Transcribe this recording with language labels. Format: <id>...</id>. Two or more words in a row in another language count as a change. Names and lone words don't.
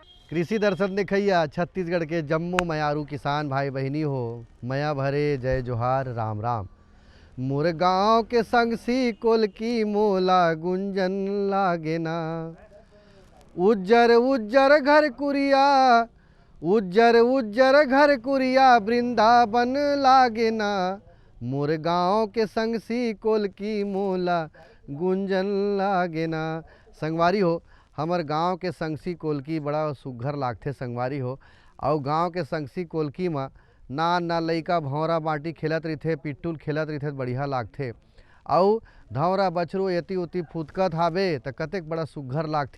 <hne>कृषि दर्शन देखैया छत्तीसगढ़ के जम्मो मयारू किसान भाई बहिनी हो। मया भरे जय जोहार राम राम। मोर गाँव के संग सी कोल की मोला गुंजन लागे ना। उज्जर उज्जर घर कुरिया, उज्जर उज्जर घर कुरिया वृंदावन लागे ना। मोर गाँव के संग सी कोल की मोला गुंजन लागे ना। संगवारी हो, हमर गांव के संगसी कोलकी बड़ा सुघर लागथे संगवारी हो। और गांव के संगसी कोलकी में ना लइका भौरा बाटी खेलत रहिथे, पिट्ठूल खेलत रहिथे, बढ़िया लागथे। और धौरा बछरू एती उती फुदकत हावे त कतेक बड़ा सुघर लागथे।</hne>